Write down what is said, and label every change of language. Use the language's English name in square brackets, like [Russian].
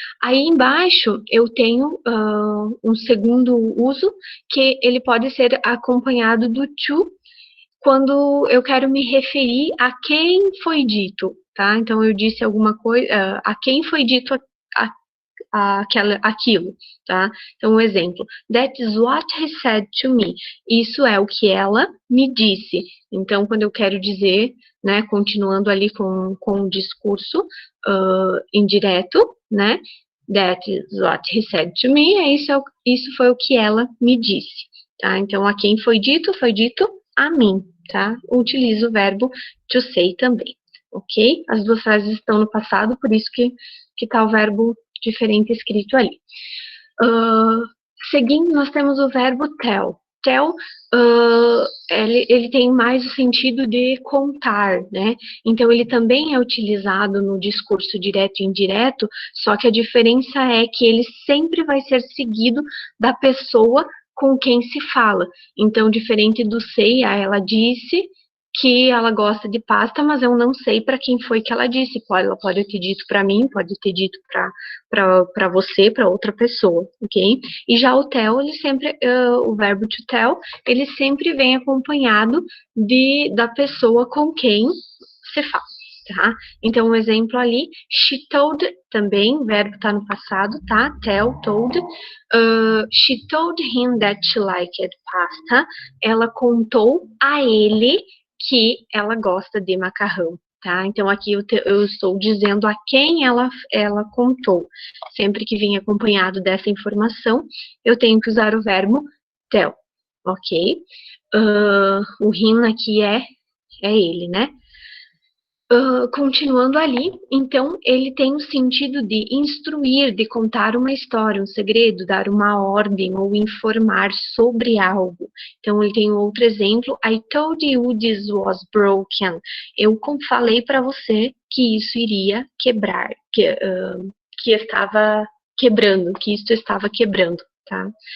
[Portuguese] Aí embaixo eu tenho um segundo uso, que ele pode ser acompanhado do to, quando eu quero me referir a quem foi dito, tá? Então, eu disse alguma coisa, a quem foi dito aquilo, tá? Então, um exemplo. [English] That is what he said to me. [Portuguese] Isso é o que ela me disse. Então, quando eu quero dizer, né, continuando ali com o discurso indireto, né? [English] That is what he said to me. [Portuguese] Isso foi o que ela me disse, tá? Então, a quem foi dito a mim, tá? Utilizo o verbo to say também, ok? As 2 frases estão no passado, por isso que tá o verbo diferente escrito ali. Seguindo, nós temos o verbo tell. Tell, ele tem mais o sentido de contar, né? Então, ele também é utilizado no discurso direto e indireto, só que a diferença é que ele sempre vai ser seguido da pessoa com quem se fala. Então, diferente do say, ela disse que ela gosta de pasta, mas eu não sei para quem foi que ela disse. Ela pode ter dito para mim, pode ter dito para você, para outra pessoa, ok? E já o tell, ele sempre, o verbo to tell, ele sempre vem acompanhado da pessoa com quem você fala, tá? Então, um exemplo ali, she told, também, verbo tá no passado, tá? Tell, told. [English] She told him that she liked pasta. [Portuguese] Ela contou a ele que ela gosta de macarrão, tá? Então, aqui eu estou dizendo a quem ela contou. Sempre que vem acompanhado dessa informação, eu tenho que usar o verbo tell, ok? O him aqui é ele, né? Continuando ali, então, ele tem o sentido de instruir, de contar uma história, um segredo, dar uma ordem ou informar sobre algo. Então, ele tem outro exemplo, [English] I told you this was broken. [Portuguese] Eu falei para você que isso iria quebrar, que estava quebrando, que isso estava quebrando, tá?